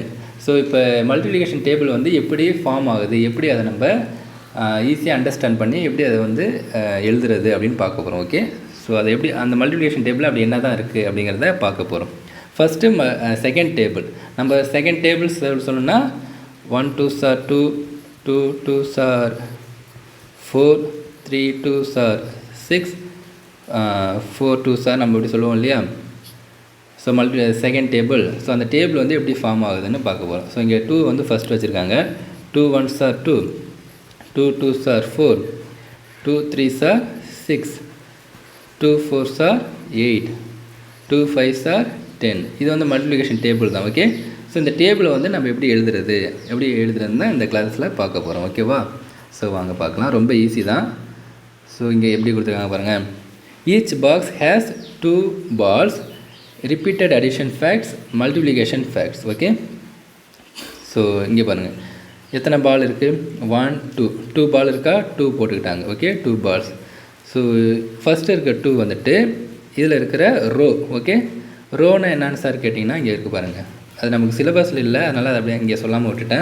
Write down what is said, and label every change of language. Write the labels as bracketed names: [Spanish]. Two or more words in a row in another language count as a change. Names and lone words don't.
[Tamil] ஸோ இப்போ [English] multiplication table [Tamil] வந்து எப்படி ஃபார்ம் ஆகுது, எப்படி அதை நம்ம ஈஸியாக அண்டர்ஸ்டாண்ட் பண்ணி எப்படி அதை வந்து எழுதுறது அப்படின்னு பார்க்க போகிறோம். ஓகே, ஸோ அதை எப்படி அந்த [English] multiplication table [Tamil] அப்படி என்ன தான் இருக்குது அப்படிங்கிறத பார்க்க போகிறோம். [English] first second table. [Tamil] நம்ம [English] second table [Tamil] சொல்லணும்னா [English] 1 2s are 2, 2 2s are 4, 3 2s are 6, 4 2s are [Tamil] நம்ம இப்படி சொல்லுவோம் இல்லையா. [English] so second table. [Tamil] ஸோ அந்த டேபிள் வந்து எப்படி ஃபார்ம் ஆகுதுன்னு பார்க்க போகிறோம். ஸோ இங்கே 2 வந்து ஃபஸ்ட் வச்சுருக்காங்க. [English] 2 1s are 2, 2 2s are 4, 2 3s are 6, 2 4s are 8, 2 5s are 10. [Tamil] இது வந்து [English] multiplication table [Tamil] தான். ஓகே, ஸோ இந்த டேபிளை வந்து நம்ம எப்படி எழுதுறதுன்னு தான் இந்த கிளாஸில் பார்க்க போகிறோம். ஓகேவா? ஸோ வாங்க பார்க்கலாம். ரொம்ப ஈஸி தான். ஸோ இங்கே எப்படி கொடுத்துருக்காங்க பாருங்கள். [English] each box has 2 balls, repeated addition facts, multiplication facts. [Tamil] ஓகே, ஸோ இங்கே பாருங்கள் எத்தனை பால் இருக்குது? 1 2 பால் இருக்கா? 2 போட்டுக்கிட்டாங்க. ஓகே, 2 balls. ஸோ ஃபஸ்ட்டு இருக்க 2 வந்துட்டு இதில் இருக்கிற ரோ. ஓகே, ரோன்னு என்னன்னு சார் கேட்டிங்கன்னா இங்கே இருக்குது பாருங்கள். அது நமக்கு சிலபஸில் இல்லை, அதனால் அதை அப்படியே இங்கே சொல்லாமல் விட்டுட்டேன்.